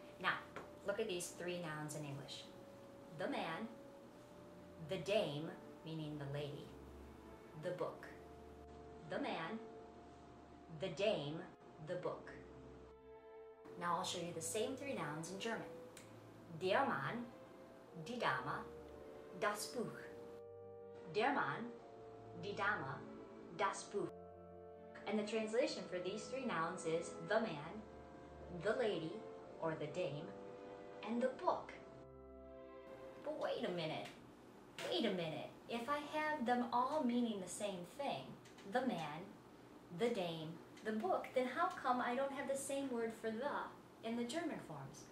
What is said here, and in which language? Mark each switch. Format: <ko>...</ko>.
<en>Now, look at these three nouns in English. The man, the dame, meaning the lady, the book. The man, the dame, the book. Now I'll show you the same three nouns in German.</en> <de>Der Mann, die Dame, das Buch. Der Mann, die Dame, das Buch.</de> <en>And the translation for these three nouns is the man, the lady, or the dame, and the book. But wait a minute. If I have them all meaning the same thing, the man, the dame, the book, then how come I don't have the same word for the in the German forms?</en>